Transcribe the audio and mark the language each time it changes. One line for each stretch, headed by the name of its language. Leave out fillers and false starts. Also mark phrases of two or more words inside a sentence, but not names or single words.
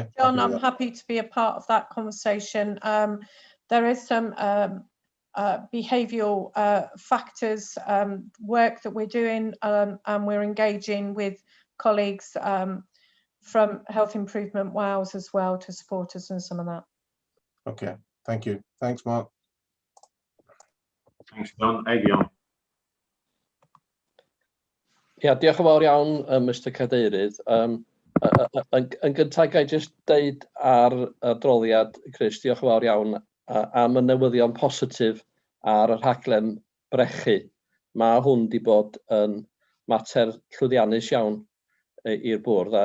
English: John, I'm happy to be a part of that conversation. There is some behavioural factors work that we're doing, and we're engaging with colleagues from Health Improvement Wales as well to support us in some of that. Okay, thank you. Thanks, Mark. Thanks, John. Avion.
Welsh: Ia, diolch yn fawr iawn, Mr Cadeirydd. Yn gyntaf, ga i jyst deud ar y adroddiad, Chris, diolch yn fawr iawn am y newyddion positif ar y rhaglen brechu. Mae hwn wedi bod yn mater llwyddiannus iawn i'r bwrdd.